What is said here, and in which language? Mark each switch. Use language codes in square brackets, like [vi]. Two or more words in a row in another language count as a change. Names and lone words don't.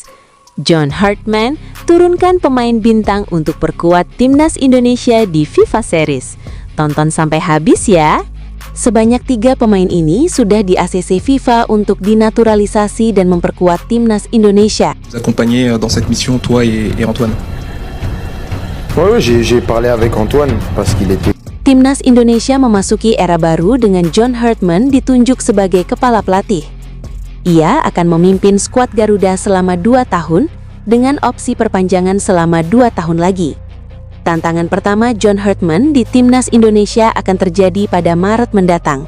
[id] John Hartman turunkan pemain bintang untuk perkuat timnas Indonesia di FIFA Series. Tonton sampai habis ya. Sebanyak 3 pemain ini sudah di ACC FIFA untuk dinaturalisasi dan memperkuat timnas Indonesia. [fr] Vous accompagner dans cette mission, toi et Antoine. Oui, j'ai parlé avec Antoine parce qu'il était... [id] Timnas Indonesia memasuki era baru dengan John Hartman ditunjuk sebagai kepala pelatih. Ia akan memimpin skuad Garuda selama 2 tahun dengan opsi perpanjangan selama 2 tahun lagi. Tantangan pertama John Hartman di timnas Indonesia akan terjadi pada Maret mendatang.